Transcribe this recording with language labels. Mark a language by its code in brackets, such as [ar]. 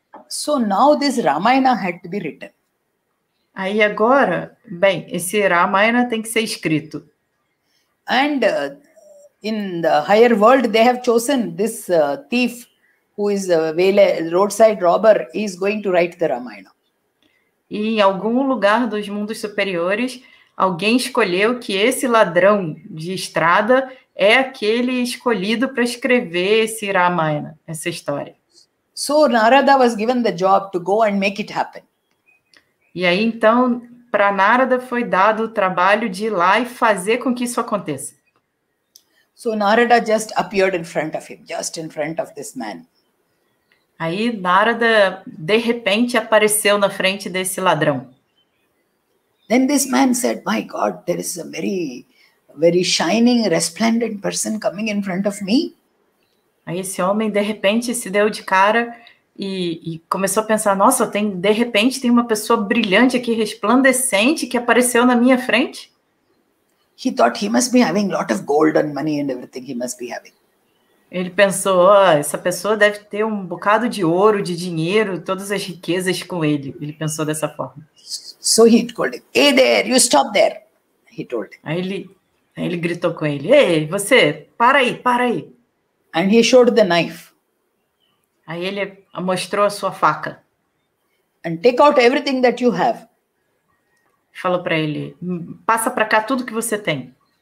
[en] So now this Ramayana had to be written. [pt] Aí agora, bem, esse Ramayana tem que ser escrito. [en] And in the higher world, they have chosen this thief who is a roadside robber. He is going to write the Ramayana. [pt] E em algum lugar dos mundos superiores, alguém escolheu que esse ladrão de estrada é aquele escolhido para escrever esse Ramayana, essa história. [en] So Narada was given the job to go and make it happen. [pt] E aí, então, para Narada foi dado o trabalho de ir lá e fazer com que isso aconteça. [en] So Narada just appeared in front of him, just in front of this man. [pt] Aí Narada, de repente, apareceu na frente desse ladrão. [en] Then this man said, my God, there is a very shining, resplendent person coming in front of me. [pt] Aí esse homem, de repente, se deu de cara e começou a pensar, nossa, de repente tem uma pessoa brilhante aqui, resplandecente, que apareceu na minha frente. [en] He thought he must be having a lot of gold and money and everything he must be having. [pt] Ele pensou, essa pessoa deve ter um bocado de ouro, de dinheiro, todas as riquezas com ele. Ele pensou dessa forma. [en] So he told him, hey there, you stop there. He told him. [pt] Aí ele gritou com ele, ei, você, para aí, para aí. [en] And he showed the knife. [pt] Aí ele mostrou a sua faca. [en] And take out everything that you have. [pt] Falou para ele, passa para cá tudo que você tem.